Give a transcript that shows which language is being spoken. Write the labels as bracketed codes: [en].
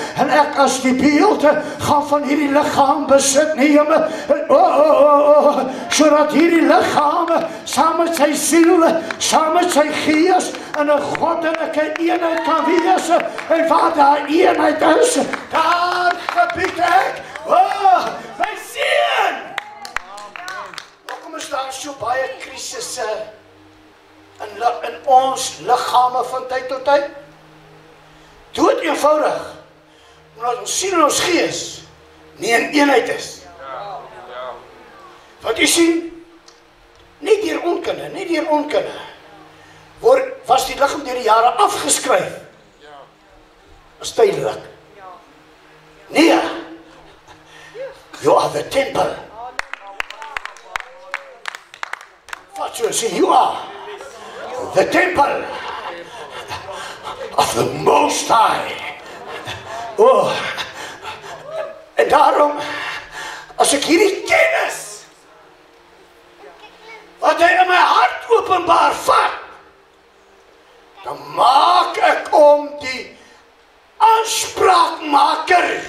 [af] en ek as die beeld gaan van hierdie liggaam besit neem, sodat hierdie liggaam saam met sy siel, saam met sy gees in 'n goddelike eenheid kan wees, en waar daar eenheid is, daar gebied ek, my seën. Hoekom is daar so baie krisisse in ons liggame van tyd tot tyd? Dood eenvoudig, omdat ons siel en ons gees nie in eenheid is. Want jy sien, nie deur onkunde, was die liggaam deur die jare afgeskryf. Is tydelik. Nee, [en] you are the temple. [af] Wat jy sê, [en] you are the temple of the Most High. [af] En daarom, as ek hierdie kennis wat hy in my hart openbaar vat, dan maak ek om die aanspraakmaker.